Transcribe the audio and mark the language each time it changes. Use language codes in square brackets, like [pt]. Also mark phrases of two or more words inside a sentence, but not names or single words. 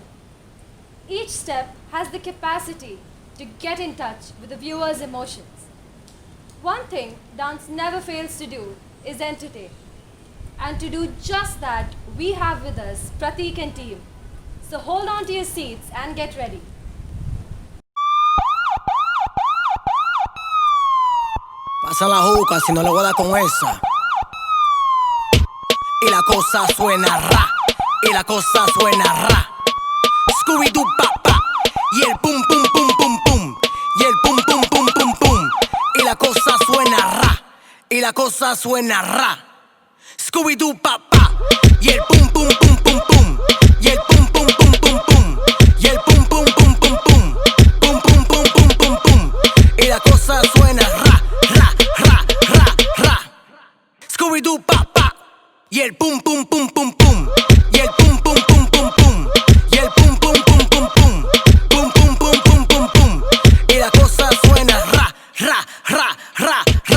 [en] Each step has the capacity to get in touch with the viewer's emotions. One thing dance never fails to do is entertain. And to do just that, we have with us Pratik and team. So hold on to your seats and get ready. [es] Pasa la juca si no le voy a dar con esa. y la cosa suena ra, y la cosa suena ra. Scooby-Doo pa pa, y el pum pum pum pum pum, y el pum pum pum pum pum, y la cosa suena ra, y la cosa suena ra. Scooby-Doo pa pa, y el pum pum pum pum pum, y el pum pum pum pum pum, y el pum pum pum pum pum, pum pum pum pum pum pum, y la cosa suena ra, ra, ra, ra, ra. Scooby-Doo pa pa, y el pum pum pum pum pum, y el pum pum pum pum pum, y el pum pum pum pum pum, pum pum pum pum pum pum, y la cosa suena ra, ra, ra, ra, ra.